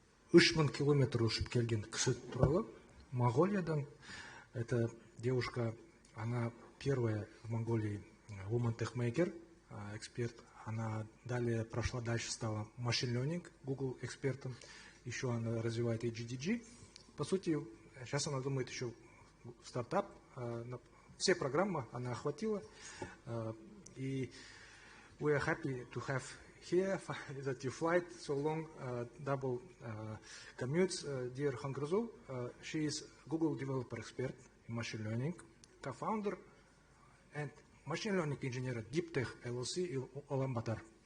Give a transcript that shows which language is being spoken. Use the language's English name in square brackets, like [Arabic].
[Russian] 3000 километр ұшып келген кісі туралы Монголиядан. Это девушка, она первая в Монголии woman tech maker, эксперт. Она далее прошла дальше, стала machine learning, Google экспертом. Еще она развивает и GDG. По сути, сейчас она думает еще стартап. Все программы она охватила. [English] И we are happy to have here that you flight so long, double commutes, dear Khongorzul. She is Google developer expert in machine learning, co-founder and machine learning engineer at Deep Tech LLC in Ulaanbaatar.